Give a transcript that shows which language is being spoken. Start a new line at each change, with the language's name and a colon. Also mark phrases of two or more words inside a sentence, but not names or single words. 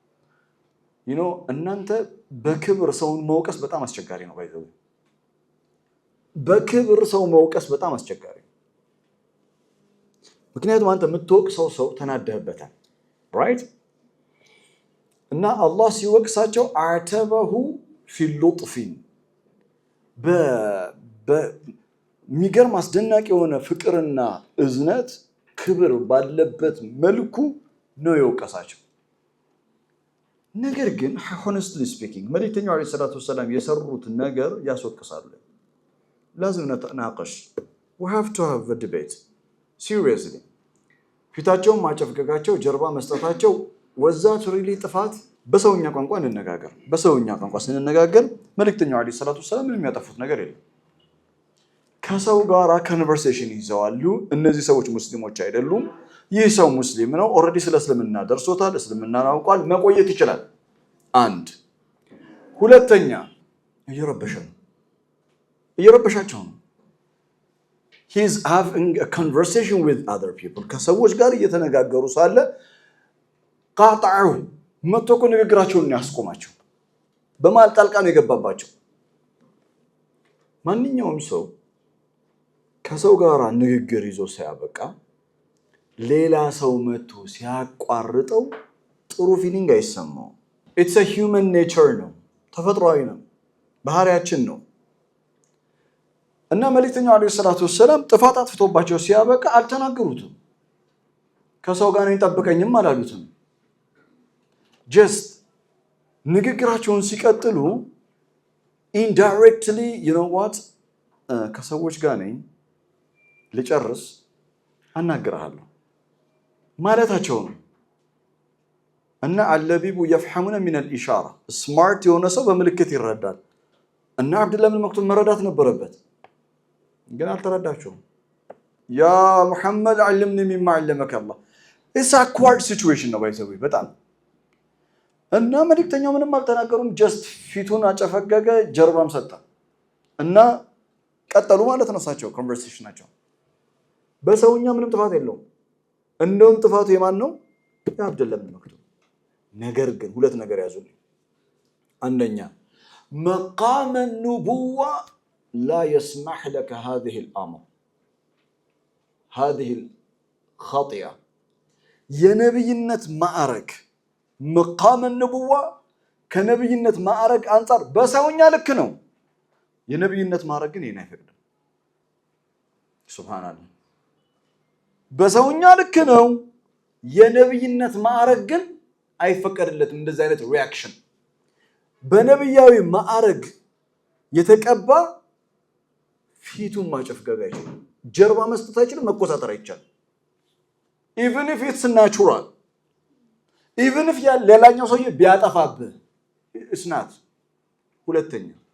Amharic: እናንተ በክብር ሰውን መውቀስ በጣም አስቸጋሪ ነው። ባይዘው በክብር ሰው መውቀስ በጣም አስቸጋሪ ነው። ምክንያቱም አንተ የምትወቅሰው ሰው ተናደህበታል ራይት። እና አላህ ሲወቅሳቸው
Arabic: عاتبه في لطف
Amharic: በሚገርም አስደናቂ የሆነ ፍቅርና እዝነት ክብር ባለበት መልኩ ነው የወቀሳቸው። ነገር ግን
English: honestly speaking
Amharic: መልእክተኛው
Arabic: عليه الصلاة والسلام
Amharic: የሰሩት ነገር ያስወቅሳሉ።
Arabic: لازم نتناقش
English: we have to have a debate seriously
Amharic: ፊታቸውን ማጨፍገጋቸው ጀርባ መስጠታቸው ወዛት ሪሊ ጥፋት በሰውኛ ቋንቋ እንነጋገር። በሰውኛ ቋንቋ ስንነጋገር መልእክተኛው
Arabic: عليه الصلاة والسلام
Amharic: ምንም ያጠፉት ነገር የለም። ከሰው ጋራ ኮንቨርሴሽን ይዘዋሉ። እነዚህ ሰዎች ሙስሊሞች አይደሉም። ይህ ሰው ሙስሊም ነው። ኦሬዲ ስለ እስልምና ደርሶታል። እስልምናን አውቋል። መቆየት ይችላል። አንድ ሁለተኛ እየረበሻቸው ነው።
English: he is having a conversation with other people
Amharic: ከሰዎች ጋር እየተነጋገሩ ሳለ ቃጣዑ መጥቶ ንግግራቸውን ያስቆማቸው። በማል ጣልቃ ነው የገባባቸው። ማንኛውም ሰው ከሰው ጋር ንግግር ይዞ ሲያበቃ ሌላ ሰው መጥቶ ሲያቋርጠው ጥሩ ፊሊንግ አይሰማው።
English: it's a human nature
Amharic: ነው፣ ተፈጥሯዊ ነው፣ ባህሪያችን ነው። እና መልእክተኛው
Arabic: عليه الصلاة والسلام
Amharic: ጥፋት አጥፍቶባቸው ሲያበቃ አልተናገሩትም። ከሰው ጋር እንጠብቀኝም አላሉትም። just ንግግራቸውን ሲቀጥሉ
English: indirectly you know what
Amharic: ከሰዎች ጋር ነኝ ልጨርስ አናግራለሁ ማለታቸው ነው። እና አለቢቡ
Arabic: يفهمون من الاشاره
Amharic: ስማርት የሆነ ሰው በምልክት ይረዳል። እና አብዱላህ ብን መክቱም መረዳት ነበረበት፣ ግን አልተረዳቸውም። ያ ሙሐመድ
Arabic: علمني مما علمك الله
English: it's a awkward situation
Amharic: ነው ባይዘው በጣም። እና መልእክተኛው ምንም አልተናገሩም። ጀስት ፊቱን አጨፈገገ፣ ጀርባም ሰጣ እና ቀጠሉ ማለት ነው እሳቸው ኮንቨርሴሽናቸው። በሰውኛ ምንም ጥፋት የለውም። እንደውም ጥፋቱ የማን ነው? የአብዱላህ ብን መክቱም። ነገር ግን ሁለት ነገር ያዙልኝ። አንደኛ
Arabic: مقام النبوة لا يسمح لك هذه الأمر هذه الخطيئة
Amharic: የነብይነት ማዕረግ
Arabic: مقام النبوة
Amharic: ከነብይነት ማዕረግ አንፃር በሰውኛ ልክ ነው የነብይነት ማዕረግ ግን ይሄን አይፈቅድም ሱብሃንአላህ በሰውኛ ልክ ነው የነብይነት ማዕረግ ግን አይፈቀድለትም እንደዚህ አይነት ሪአክሽን በነብያዊ ማዕረግ የተቀባ ፊቱን ማጨፍገግ አይችልም ጀርባ መስጠት አይችልም መቆጣጠር አይቻልም
English: even if it's natural even if
Amharic: ሌላኛው ሰውዬ ቢያጠፋብህ
English: it's not
Amharic: ሁለተኛ